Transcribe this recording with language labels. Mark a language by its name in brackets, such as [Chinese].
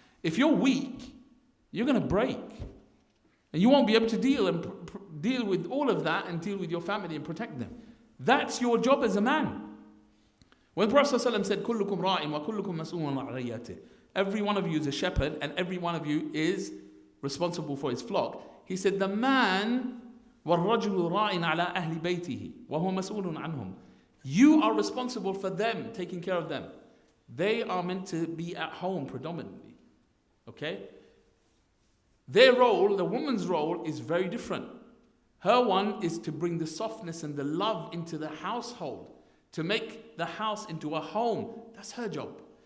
[English] If you're weak, you're going to break. And you won't be able to deal with all of that and deal with your family and protect them. That's your job as a man. When the Prophet ﷺ said, [Arabic] كُلُّكُمْ رَاعٍ وَكُلُّكُمْ مَسْئُولٌ عَنْ رَعِيَّتِهِ, [English] every one of you is a shepherd and every one of you is responsible for his flock. He said, the man [Arabic] وَالرَّجُلُ رَاعٍ عَلَىٰ أَهْلِ بَيْتِهِ وَهُوَ مَسْئُولٌ عَنْهُمْ. [English] You are responsible for them, taking care of them. They are meant to be at home predominantly. Okay? Their role, the woman's role, is very different. Her one is to bring the softness and the love into the household, to make the house into a home. That's her job.